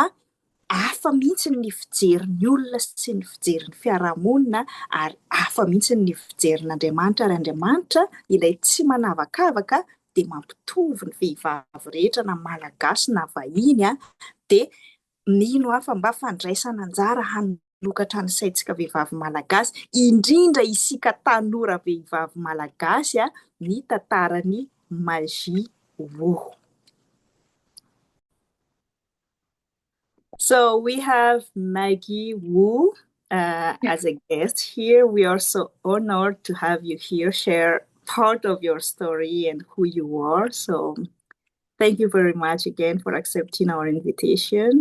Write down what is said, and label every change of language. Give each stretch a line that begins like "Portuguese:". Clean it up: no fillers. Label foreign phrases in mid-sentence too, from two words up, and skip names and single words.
Malagasy: hafa mihitsy ny fijerin'ny olona sy ny fijerin'ny fiarahamonina ary hafa mihitsy ny fijerin'Andriamanitra ary Andriamanitra ilay tsy manavakavaka dia mampitovy ny vehivavy rehetra na malagasy na vahiny dia mino hafa mba fandraisana anjara hanokatra ny saintsika vehivavy malagasy indrindra isika tanora vehivavy malagasy ny tantarany magia roho.
English: So we have Maggie Wu as a guest here. We are so honored to have you here, share part of your story and who you are. So thank you very much again for accepting our invitation.